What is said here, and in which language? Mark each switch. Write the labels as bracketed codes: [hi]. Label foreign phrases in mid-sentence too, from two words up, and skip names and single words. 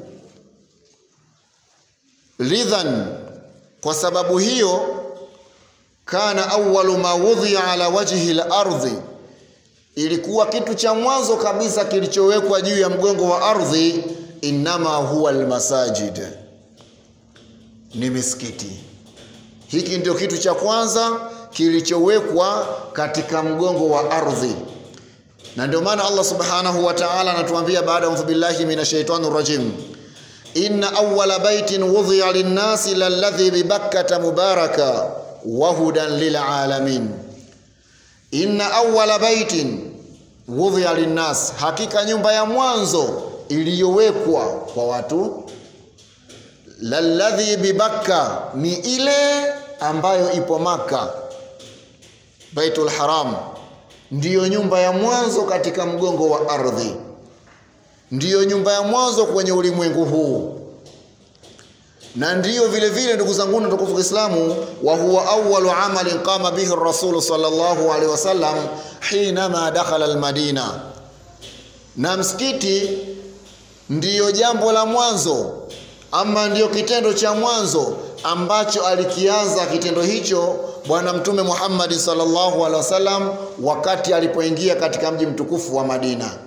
[sw] Lidhan, kwa sababu hiyo, [ar] كان أول ما وضع على وجه الأرض, [sw] ilikuwa kitu cha mwanzo kabisa kilichowekwa juu ya mgongo wa ardhi, [ar] إنما هو المساجد, [sw] ni misikiti. Hiki ndio kitu cha kwanza kilichowekwa katika mgongo wa ardhi. Na ndio maana Allah [ar] سبحانه وتعالى [sw] anatuambia baada ya [ar] بالله من الشيطان الرجيم إن أول بيت وضع للناس للذي ببكة مباركا وهدى للعالمين. إن أول بيت وضع للناس, [sw] hakika nyumba ya mwanzo iliyowekwa kwa watu, [ar] للذي ببكة, [sw] ni ile ambayo ipo Maka, Baitul Haram, ndiyo nyumba ya mwanzo katika mgongo wa ardhi, ndiyo nyumba ya mwanzo kwenye ulimwengu huu. Na ndiyo vile vile ndugu zangu tukufu Islamu, [ar] وهو أول عمل قام به الرسول صلى الله عليه وسلم حينما دخل المدينة. [sw] Na msikiti ndiyo jambo la mwanzo ama ndiyo kitendo cha mwanzo ambacho alikianza kitendo hicho Bwana Mtume Muhammad [ar] صلى الله عليه وسلم [sw] wakati alipoingia katika mji mtukufu wa Madina.